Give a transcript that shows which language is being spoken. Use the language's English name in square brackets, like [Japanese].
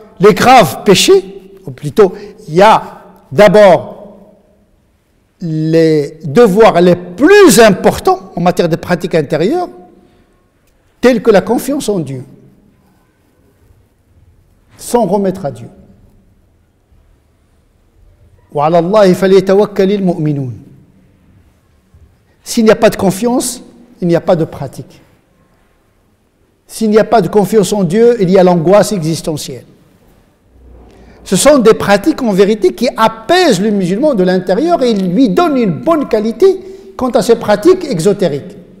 [French] les graves péchés, ou plutôt, il y a d'abord les devoirs les plus importants en matière de pratique intérieure, tels que la confiance en Dieu, s'en remettre à Dieu. [Arabic] وعلى الله فليتوكل المؤمنون. [French] S'il n'y a pas de confiance, il n'y a pas de pratique. S'il n'y a pas de confiance en Dieu, il y a l'angoisse existentielle. Ce sont des pratiques en vérité qui apaisent le musulman de l'intérieur et lui donnent une bonne qualité quant à ces pratiques exotériques.